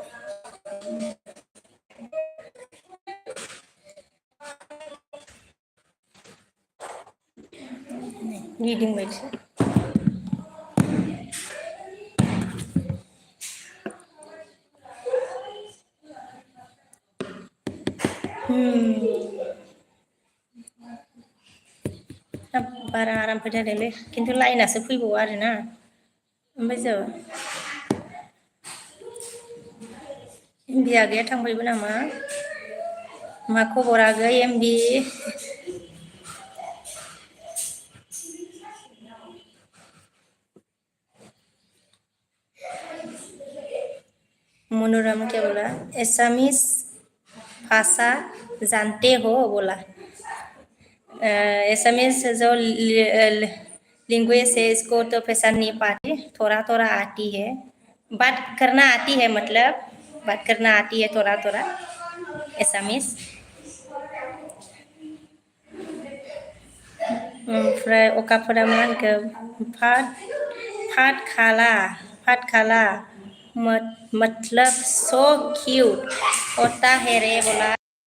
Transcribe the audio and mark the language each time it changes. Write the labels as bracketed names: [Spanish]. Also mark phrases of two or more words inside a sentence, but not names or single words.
[Bodo] गिदिंबायसो बारा आराम फैथारदोंलै खिन्थु लाइनासो फैबावो आरोना ओमफ्राय जो एमबि आगैया थांबायबो नामा मा खबर आगै एमबि [Hindi] मनोरम क्या बोला एसामिस भाषा जानते हो बोला एसामिस जो लैंग्वेज है इसको तो पहचान नहीं पाती थोड़ा थोड़ा आती है बात करना आती है मतलब बात करना आती है थोड़ा थोड़ा एसामिस ओमफ्राय [Bodo] अखाफोरा मा होनखो फाट खाला [Hindi] मतलब [English] so cute [Hindi] होता है रे बोला